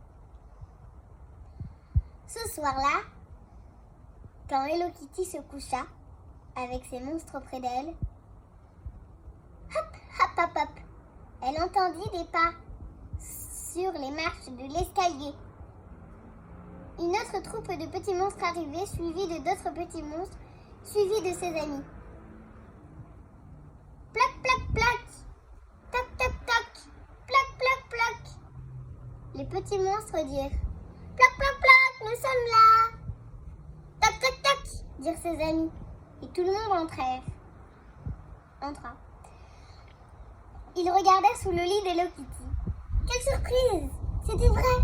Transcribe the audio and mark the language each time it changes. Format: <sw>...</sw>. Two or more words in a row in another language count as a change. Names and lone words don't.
<fr>Ce soir-là, quand Hello Kitty se coucha, avec ses monstres près d'elle, hop, hop, hop, hop, elle entendit des pas sur les marches de l'escalier. Une autre troupe de petits monstres arrivait, suivie de d'autres petits monstres, suivis de ses amis. Plac, plac, plac, toc, toc, toc, plac, plac, plac. Les petits monstres dirent, plac, plac, plac. Nous sommes là. Toc, toc, toc, dirent ses amis. Et tout le monde entra. Ils regardèrent sous le lit d'Hello Kitty. Quelle surprise! C'était vrai.</fr>